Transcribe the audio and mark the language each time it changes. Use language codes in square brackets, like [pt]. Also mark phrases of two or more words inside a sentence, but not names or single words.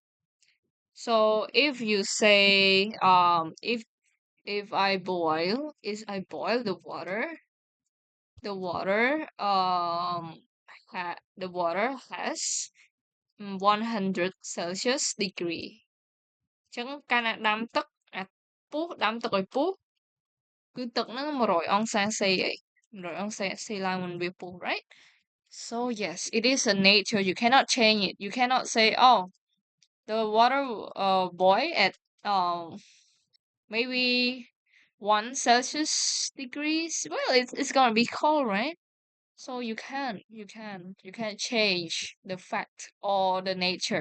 [en] So if you say if I boil, is I boil the water the water has 100 Celsius degree. [km] ចឹងកាលណាដាំទឹកអាពុះដាំទឹកឲ្យពុះគឺទឹកហ្នឹង100អង្សាសេអី100អង្សាសេឡើងមិនវាពុះ right? [en] So yes, it is a nature. You cannot change it. You cannot say, oh, the water boil at maybe 1 Celsius degrees. Well, it's gonna be cold, right? So you can't change the fact or the nature.